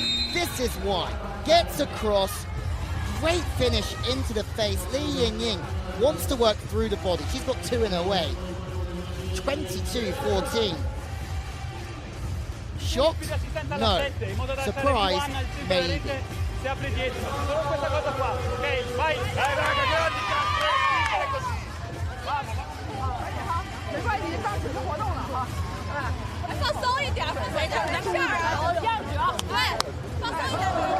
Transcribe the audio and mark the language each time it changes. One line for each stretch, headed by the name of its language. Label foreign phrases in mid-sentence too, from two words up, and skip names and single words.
English: This is why. Gets across. Great finish into the face. Li Yingying wants to work through the body. She's got 2 in her way. 22-14. Shocked? No. Surprised? Maybe.
Italian: si apre dietro, solo questa cosa qua, ok? Vai! Dai raga, grandi, così!
Spanish: Vamos, vamos!
Chinese: 没关系，已经开始活动了哈。哎，放松一点，放松一点，咱片儿啊，这样子啊，对，放松一点。